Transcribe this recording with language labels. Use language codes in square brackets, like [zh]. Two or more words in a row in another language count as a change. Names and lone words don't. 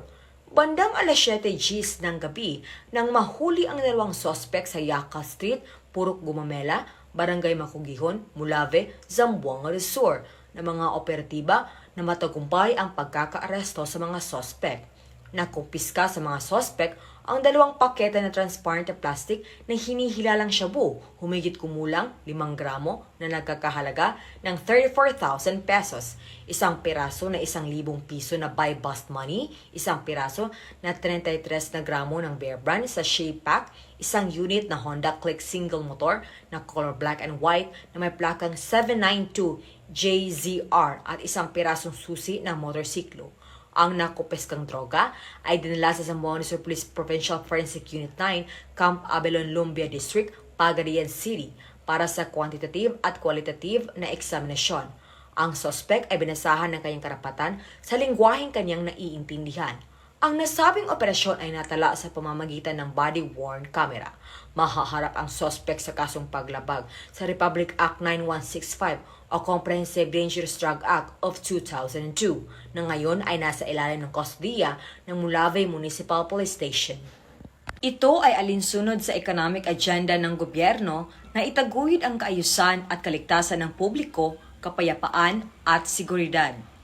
[tl] Bandang alas 7 Gs ng gabi nang mahuli ang 2 sospek sa Yaca Street, Purok Gumamela, Barangay Macugihon, Molave, Zamboanga del Sur na mga operatiba na matagumpay ang pagkakaaresto sa mga sospek. Nakumpiska sa mga sospek ang 2 pakete na transparent na plastic na hinihilalang shabu, humigit kumulang 5 gramo na nagkakahalaga ng 34,000 pesos, 1 piraso na 1,000 piso na [en] buy-bust money, [tl] 1 piraso na 33 na gramo ng Bear Brand sa [en] shape pack, [tl] 1 unit na Honda Click [en] single motor [tl] na [en] color black and white [tl] na may plakang 792 JZR at 1 pirasong susi na motorsiklo. Ang nakupeskang droga ay dinala sa Zamboanga del Sur Police Provincial Forensic Unit 9, Camp Abelon, Lumbia District, Pagadian City para sa quantitative at qualitative na eksaminasyon. Ang suspect ay binasahan ng kanyang karapatan sa lingwaheng kanyang naiintindihan. Ang nasabing operasyon ay natala sa pamamagitan ng [en] body-worn camera. [tl] Mahaharap ang suspect sa kasong paglabag sa Republic Act 9165 o Comprehensive Dangerous Drug Act of 2002 na ngayon ay nasa ilalim ng kustodiya ng Molave Municipal Police Station. Ito ay alinsunod sa [en] economic agenda [tl] ng gobyerno na itaguyod ang kaayusan at kaligtasan ng publiko, kapayapaan at seguridad.